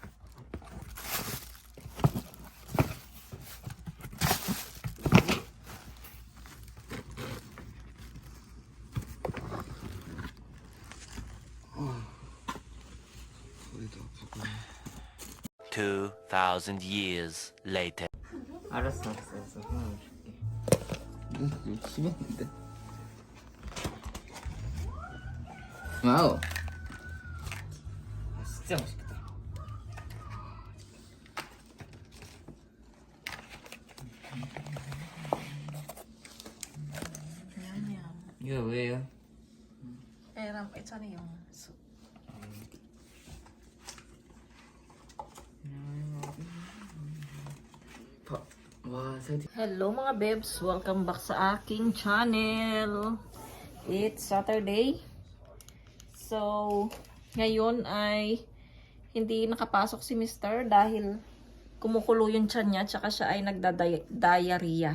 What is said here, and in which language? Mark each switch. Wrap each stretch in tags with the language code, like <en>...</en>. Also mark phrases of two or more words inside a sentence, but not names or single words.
<ko>소리도 아프고.</ko> <en>2,000 years later.</en> <ko>알았어. 그만 줄게. 심했는데. 와우. 진짜 맛있겠다. 이거 왜요?</ko> <tl>Era ito na yung soup.</tl> <ko>와, 살짝.</ko> <tl>Hello mga bebs!</tl> <en>Welcome back</en> <tl>sa aking channel!</tl> <en>It's Saturday.</en> <tl>So, ngayon ay hindi nakapasok si Mr. dahil kumukulo yung tiyan niya tsaka siya ay nagda-diarrhea.</tl>